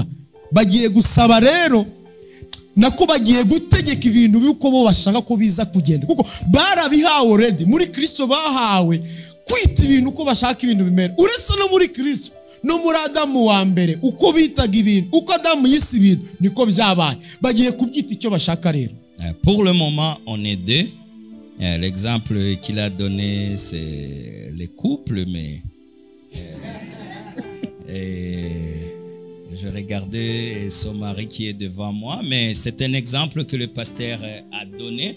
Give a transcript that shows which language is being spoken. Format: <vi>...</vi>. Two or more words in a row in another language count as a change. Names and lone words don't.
<rw>Bagiye gusaba rero nako bagiye gutegeka ibintu biko bo bashaka ko biza kugenda kuko barabihawe already muri Kristo. Bahawe kwita ibintu uko bashaka ibintu bimera. Uretse no muri Kristo no muri Adamu wa mbere uko bitaga ibintu uko Adamu yise ibintu niko byabaye. Bagiye kubyita icyo bashaka rero.</rw> <fr>Pour le moment on est deux. L'exemple qu'il a donné c'est les couples, mais je regardais son mari qui est devant moi, mais c'est un exemple que le pasteur a donné.</fr>